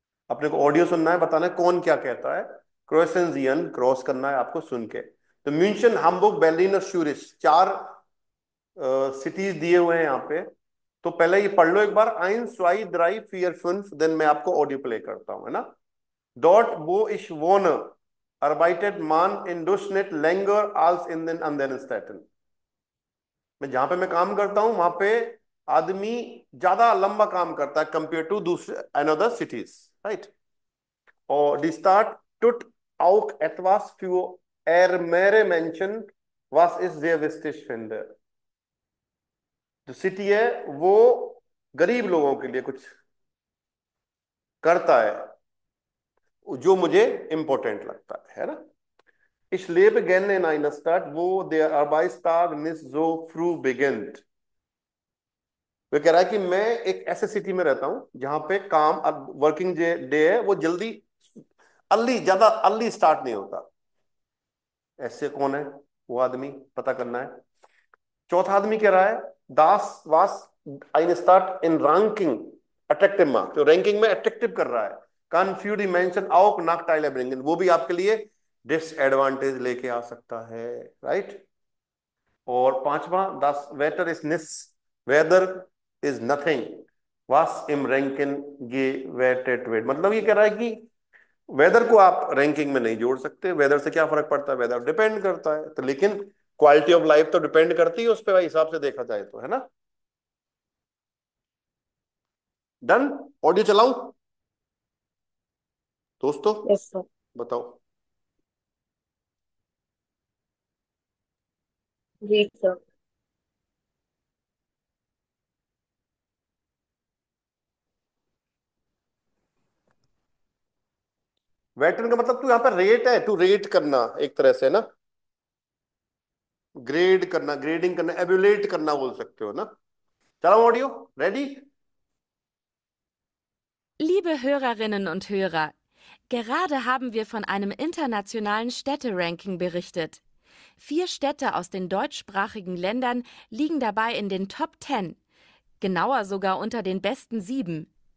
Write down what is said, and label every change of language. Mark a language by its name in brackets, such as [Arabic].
[Hindi] अपने को ऑडियो सुनना है, बताना है कौन क्या कहता है। क्रोसेंजियन क्रॉस करना है आपको सुन के। तो म्यूनशन, हाम्बुर्ग, बेर्लिन और श्यूरिच, 4 सिटीज दिए हुए हैं यहाँ पे। तो पहले ये पढ़ लो एक बार। [German] eins, zwei, drei, vier, fünf, [Hindi] then मैं आपको ऑडियो प्ले करता हूं, है ना। [German] Dort, wo ich wohne, arbeitet man in Durchschnitt länger als in den anderen Städten. [Hindi] मैं जहां पे मैं काम करता हूं वहां पे आदमी ज्यादा लंबा काम करता है कंपेयर टू दूसरे अनदर सिटीज, राइट। [German] और die Stadt tut auch etwas für ärmere Menschen, was ich sehr wichtig finde. [Hindi] जो सिटी है वो गरीब लोगों के लिए कुछ करता है जो मुझे इंपॉर्टेंट लगता है ना। [German] Ich lebe gerne in einer Stadt, wo der Arbeitstag nicht so früh beginnt. [Hindi] वो कह रहा है कि मैं एक ऐसे सिटी में रहता हूं जहां पे काम वर्किंग डे है वो जल्दी ज्यादा अर्ली स्टार्ट नहीं होता। ऐसे कौन है वो आदमी, पता करना है। चौथा आदमी कह रहा है दास वास [German] eine Stadt in ranking attractive mark, [Hindi] जो रैंकिंग में अट्रैक्टिव कर रहा है। [German] kann für die Menschen auch Nachteile bringen, [Hindi] वो भी आपके लिए डिसएडवांटेज लेके आ सकता है, राइट। और पांचवा [German] das Wetter ist nichts, [English] weather is nothing, [German] was im Ranking gewertet wird। [Hindi] मतलब ये कह रहा है कि वेदर को आप रैंकिंग में नहीं जोड़ सकते। वेदर से क्या फर्क पड़ता है, वेदर डिपेंड करता है तो, लेकिन क्वालिटी ऑफ लाइफ तो डिपेंड करती है उस पर हिसाब से देखा जाए तो, है ना। डन। ऑडियो चलाऊं दोस्तों, यस सर। बताओ। जी सर। वेटरन का मतलब तू यहाँ पर रेट है, टू रेट करना एक तरह से ना, ग्रेड करना, ग्रेडिंग करना, एवुलेट करना बोल सकते हो ना। चलाओ audio, ready. [German] Liebe Hörerinnen und Hörer, gerade haben wir von einem internationalen Städteranking berichtet. 4 Städte aus den deutschsprachigen Ländern liegen dabei in den Top 10, genauer sogar unter den besten 7.